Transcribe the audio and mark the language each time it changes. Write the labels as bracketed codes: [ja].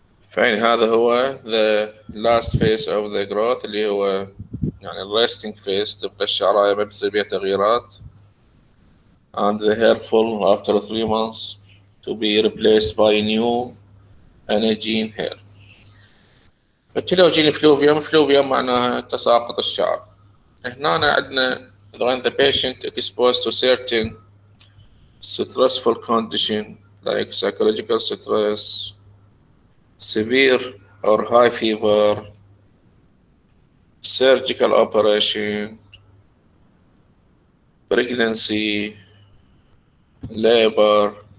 [ar] فعين هذا هو [en] the last phase of the growth [ar] اللي هو يعني الريستنج فيس، تبقى الشعراية ما بتصير بها تغييرات [en] and the hair fall after 3 months to be replaced by new Anagen hair. [ar] التيلوجين فلوفيوم معناها تساقط الشعر. [en] هنا عندنا when the patient exposed to certain stressful condition like psychological stress, severe or high fever, surgical operation, pregnancy, labor.